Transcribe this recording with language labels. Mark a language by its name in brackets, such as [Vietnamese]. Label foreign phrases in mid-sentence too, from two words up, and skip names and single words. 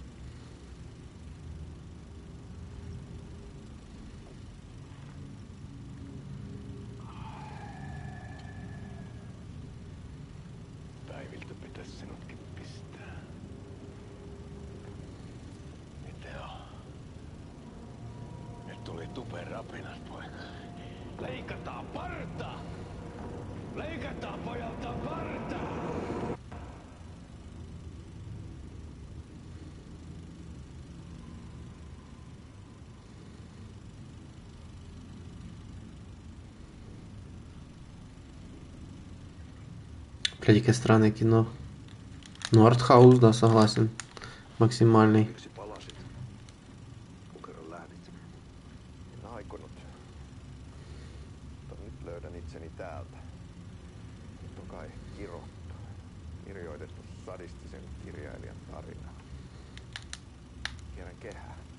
[Finnish] Päiviltä pitäisi sinutkin pistää. Mitä on? Nyt tuli tuperapinat, poika. Leikataan parta! Leikataan pojalta parta! [Ukrainian] Блядь, яке странне кіно. [Russian] Ну, артхаус, да, согласен. Максимальний. [Finnish] Miksi palasit? Kun kerran lähdit. En aikonut. Mutta nyt löydän itseni täältä. Nyt on kai kirottu. Kirjoitettu sadistisen kirjailijan tarina. Kierrän kehää.